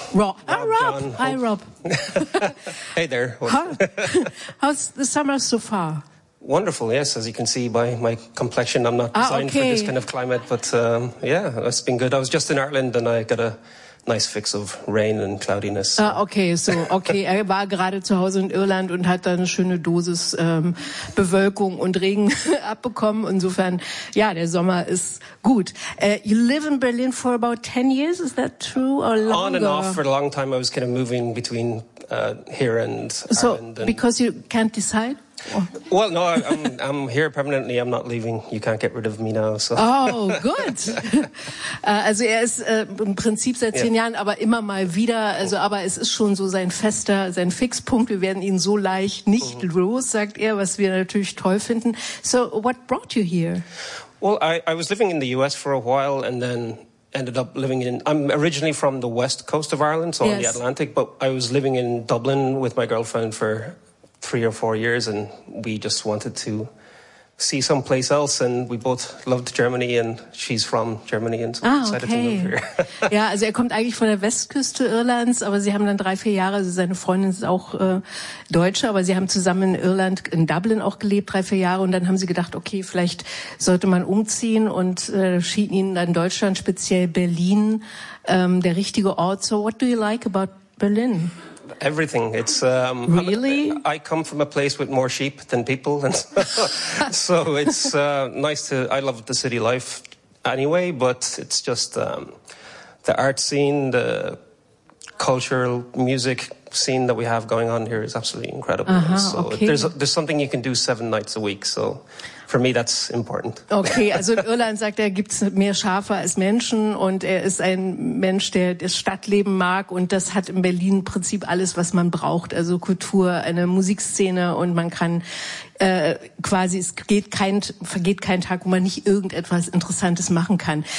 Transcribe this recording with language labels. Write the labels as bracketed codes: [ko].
[en] Rob. Ah, Rob. John. Hi, Hope. Rob. Hey there. How's the summer so far? Wonderful, yes. As you can see by my complexion, I'm not designed for this kind of climate. But yeah, it's been good. I was just in Ireland and I got a nice fix of rain and cloudiness. [de] Er war gerade zu Hause in Irland und hat da eine schöne Dosis Bewölkung und Regen abbekommen. Insofern, ja, der Sommer ist gut. [en] You live in Berlin for about 10 years, is that true? Or longer? On and off for a long time. I was kind of moving between here and Ireland. So, because you can't decide? Well, no, I'm here permanently. I'm not leaving. You can't get rid of me now. So. Oh, good. [de] Also er ist im Prinzip seit 10 Jahren, aber immer mal wieder. Also, aber es ist schon so sein Fixpunkt. Wir werden ihn so leicht nicht los, sagt er, was wir natürlich toll finden. [en] So, what brought you here? Well, I was living in the US for a while and then ended up living in, I'm originally from the west coast of Ireland, so on the Atlantic, but I was living in Dublin with my girlfriend for 3 or 4 years, and we just wanted to see someplace else, and we both loved Germany, and she's from Germany, and so we decided to move here. [de] Ja, also er kommt eigentlich von der Westküste Irlands, aber sie haben dann 3-4 Jahre, also seine Freundin ist auch Deutsche, aber sie haben zusammen in Irland, in Dublin auch gelebt, 3-4 Jahre, und dann haben sie gedacht, okay, vielleicht sollte man umziehen, und schien ihnen dann Deutschland, speziell Berlin, der richtige Ort. [en] So what do you like about Berlin? Everything. It's really? I come from a place with more sheep than people, and so it's nice to. I love the city life anyway, but it's just the art scene, the cultural music scene that we have going on here is absolutely incredible. There's something you can do 7 nights a week, so for me that's important. [de] Okay, also in Irland sagt er, gibt's mehr Schafe als Menschen, und er ist ein Mensch, der das Stadtleben mag, und das hat in Berlin im Prinzip alles, was man braucht, also Kultur, eine Musikszene, und man kann quasi, es geht kein, vergeht kein Tag, wo man nicht irgendetwas Interessantes machen kann.